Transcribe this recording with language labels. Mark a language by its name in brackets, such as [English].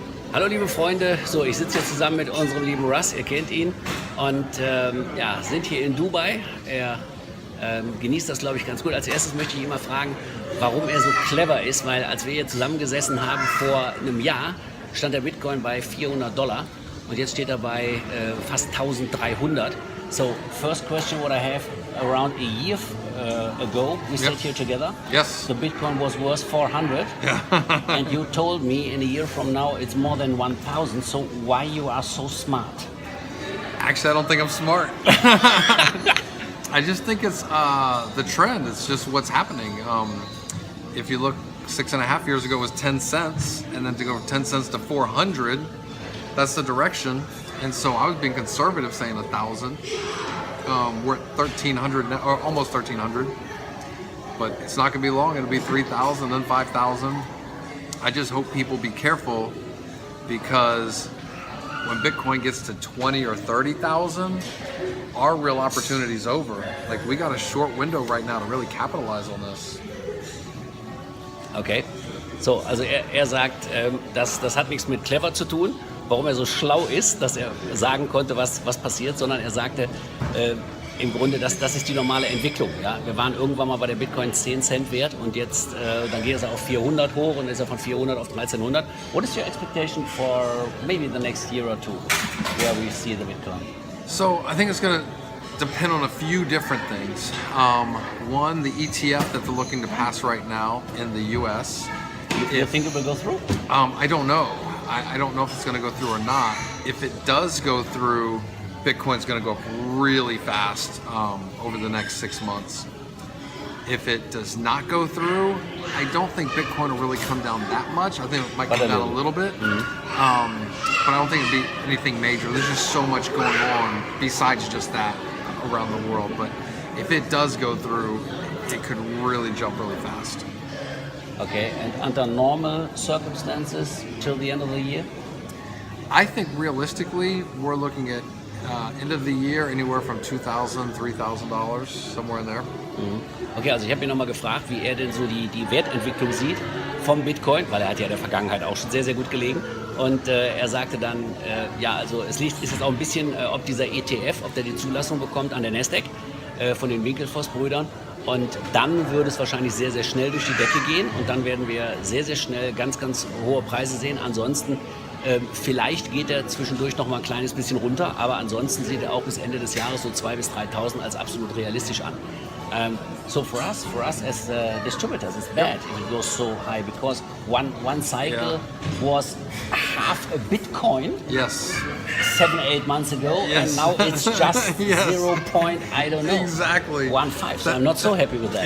[German] Hallo liebe Freunde, so ich sitze hier zusammen mit unserem lieben Russ, ihr kennt ihn und sind hier in Dubai. Er genießt das, glaube ich, ganz gut. Als erstes möchte ich ihn mal fragen, warum er so clever ist, weil als wir hier zusammengesessen haben vor einem Jahr, stand der Bitcoin bei $400 und jetzt steht er bei fast 1300. [English] So, first question what I have, around a year ago, we sat here together. Yes. The Bitcoin was worth 400. Yeah. And you told me in a year from now it's more than 1,000. So why you are so smart? Actually, I don't think I'm smart. I just think it's the trend. It's just what's happening. If you look 6.5 years ago, it was 10 cents. And then to go from 10 cents to 400, that's the direction. And so I was being conservative saying 1,000. We're at 1,300 now, or almost 1,300. But it's not going to be long. It'll be 3,000, then 5,000. I just hope people be careful because when Bitcoin gets to 20 or 30,000, our real opportunity is over. Like, we got a short window right now to really capitalize on this. Okay. [German] So, also er sagt, das hat nichts mit clever zu tun, warum er so schlau ist, dass er sagen konnte, was passiert, sondern er sagte im Grunde, das ist die normale Entwicklung. Ja? Wir waren irgendwann mal bei der Bitcoin 10 Cent wert und jetzt dann geht es auf 400 hoch und ist er von 400 auf 1300. [English] What is your expectation for maybe the next year or two where we see the Bitcoin? So I think it's going to depend on a few different things. One, the ETF that they're looking to pass right now in the US. You think it will go through? I don't know. I don't know if it's going to go through or not. If it does go through, Bitcoin's going to go up really fast over the next 6 months. If it does not go through, I don't think Bitcoin will really come down that much. I think it might come down a little bit. Mm-hmm. But I don't think it'd be anything major. There's just so much going on besides just that around the world. But if it does go through, it could really jump really fast. Okay, and under normal circumstances till the end of the year? I think realistically, we're looking at end of the year anywhere from $2,000, $3,000, somewhere in there. [German] Okay, also ich habe ihn nochmal gefragt, wie er denn so die Wertentwicklung sieht vom Bitcoin, weil er hat ja in der Vergangenheit auch schon sehr, sehr gut gelegen. Und er sagte dann, also ist jetzt auch ein bisschen, ob dieser ETF, ob der die Zulassung bekommt an der Nasdaq von den Winklevoss-Brüdern. Und dann würde es wahrscheinlich sehr, sehr schnell durch die Decke gehen und dann werden wir sehr, sehr schnell ganz, ganz hohe Preise sehen. Ansonsten, vielleicht geht er zwischendurch noch mal ein kleines bisschen runter, aber ansonsten sieht er auch bis Ende des Jahres so 2.000 bis 3.000 als absolut realistisch an. [English] So for us as distributors, it's bad if it goes so high because one cycle was half a Bitcoin. Yes. 7-8 months ago, yes. And now it's just 0. I don't know. Exactly. 1.5. So I'm not so happy with that.